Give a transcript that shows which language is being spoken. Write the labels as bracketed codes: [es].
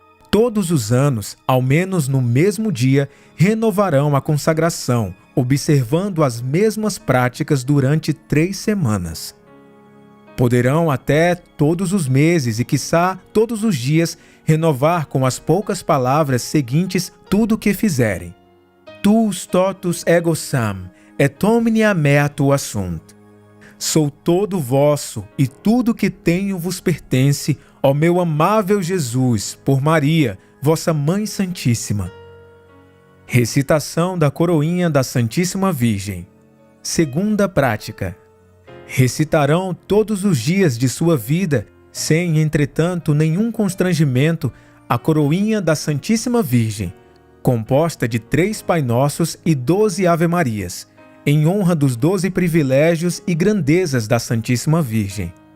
[pt] Todos os anos, ao menos no mesmo dia, renovarão a consagração, observando as mesmas práticas durante 3 semanas. Poderão até todos os meses e, quiçá, todos os dias, renovar com as poucas palavras seguintes tudo o que fizerem. [la] Tuus totus ego sam, et omnia mea tua sunt. [pt] Sou todo vosso, e tudo que tenho vos pertence, ó meu amável Jesus, por Maria, vossa Mãe Santíssima. Recitação da coroinha da Santíssima Virgem. Segunda prática. Recitarão todos os dias de sua vida, sem, entretanto, nenhum constrangimento, a coroinha da Santíssima Virgem, composta de 3 Pai Nossos e 12 Ave-Marias, em honra dos 12 privilégios e grandezas da Santíssima Virgem.